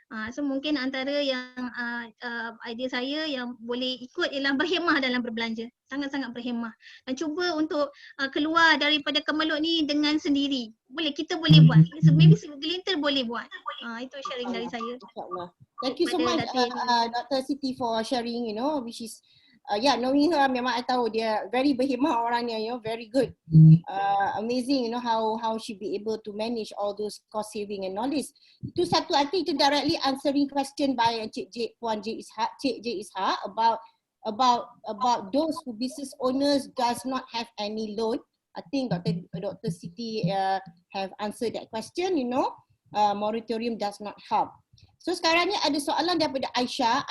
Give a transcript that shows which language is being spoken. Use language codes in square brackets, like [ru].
[ms] So mungkin antara yang idea saya yang boleh ikut ialah berhemah dalam berbelanja. Sangat-sangat berhemah. Dan cuba untuk keluar daripada kemelut ni dengan sendiri. Kita boleh buat. Maybe segelintir boleh buat. Itu sharing dari saya. [en] Thank you so much Dr. Siti for sharing, which is knowing her [ms] memang I tahu dia very berhemah orangnya, [en] very good. Amazing, how she be able to manage all those cost saving and knowledge. [ms] Itu satu, [en] I think itu directly answering question by Puan J Ishak about about those who business owners does not have any loan. I think Dr. Siti have answered that question, you know. Moratorium does not help. [ms] So sekarang ni ada soalan daripada Aisyah.